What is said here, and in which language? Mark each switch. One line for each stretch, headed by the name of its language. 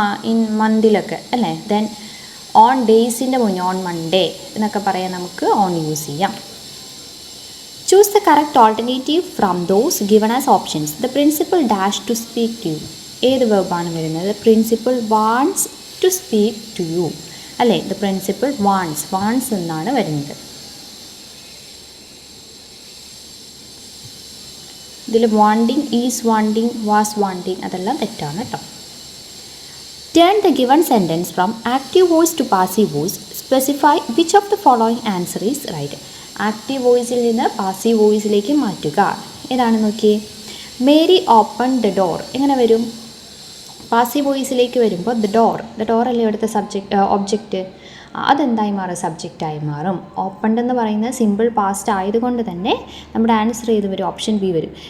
Malayalam: In മന്തിലൊക്കെ അല്ലേ. Then on ഡേയ്സിൻ്റെ മുന്നേ
English: on Monday
Malayalam: എന്നൊക്കെ പറയാൻ നമുക്ക് ഓൺ യൂസ് ചെയ്യാം.
English: Choose the correct alternative from those given as options. The principal dash to speak to you.
Malayalam: ഏത് വെർബാണ് വരുന്നത്?
English: Principal wants to speak to you അല്ലേ. The principal wants
Malayalam: എന്നാണ് വരുന്നത്. ഇതിൽ wanting,
English: is wanting, was wanting
Malayalam: അതെല്ലാം തെറ്റാണ് കേട്ടോ.
English: Turn the given sentence from active voice to passive voice. Specify which of the following answer is right.
Malayalam: Active വോയിസിൽ നിന്ന് passive വോയിസിലേക്ക് മാറ്റുക. ഏതാണ് നോക്കിയേ.
English: Mary open the door
Malayalam: എങ്ങനെ വരും? പാസീവ് വോയിസിലേക്ക് വരുമ്പോൾ ദ ഡോർ അല്ലേ ഇവിടുത്തെ ഒബ്ജക്റ്റ്, അതെന്തായി മാറും? സബ്ജക്റ്റായി മാറും. ഓപ്പൺഡ് എന്ന് പറയുന്നത് സിമ്പിൾ പാസ്റ്റ് ആയതുകൊണ്ട് തന്നെ നമ്മുടെ ആൻസർ ചെയ്ത് വരും? ഓപ്ഷൻ ബി വരും.